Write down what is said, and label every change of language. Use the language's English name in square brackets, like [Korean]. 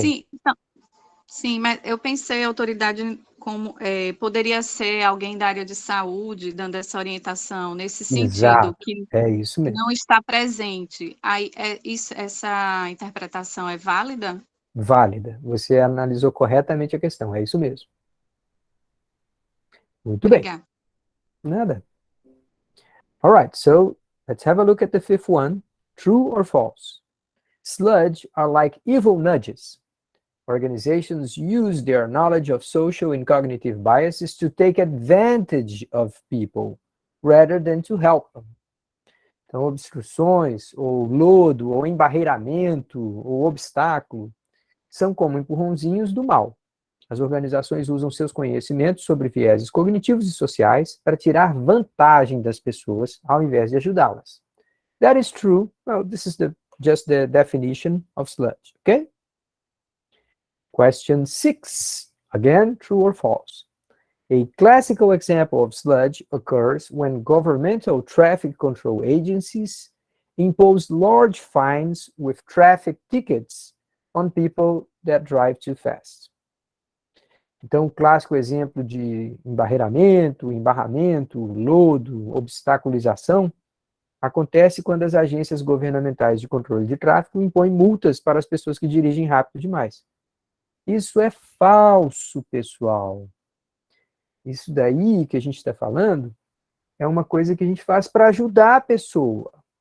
[Portuguese] Sim, então, sim, mas eu pensei autoridade como poderia ser alguém da área de saúde dando essa orientação nesse sentido, Exato, que é isso mesmo. não está presente. Aí, essa interpretação é válida? Válida. Você analisou corretamente a questão, é isso mesmo. Muito bem. Obrigada. Nada. [English] All right, so let's have a look at the fifth one. True or false? Sludge are like evil nudges. Organizations use their knowledge of social and cognitive biases to take advantage of people rather than to help them. [Portuguese] Então, obstruções, ou lodo, ou embarreiramento, ou obstáculo, são como empurrãozinhos do mal. As organizações usam seus conhecimentos sobre vieses cognitivos e sociais para tirar vantagem das pessoas, ao invés de ajudá-las. [English] That is true. Well, this is just the definition of sludge, okay? Question 6. Again, true or false? A classical example of sludge occurs when governmental traffic control agencies impose large fines with traffic tickets on people that drive too fast. [Portuguese] Então, o clássico exemplo de embarreiramento, embarramento, lodo, obstaculização, acontece quando as agências governamentais de controle de tráfego impõem multas para as pessoas que dirigem rápido demais. Isso é falso, pessoal. Isso daí que a gente está falando é uma coisa que a gente faz para ajudar a pessoa.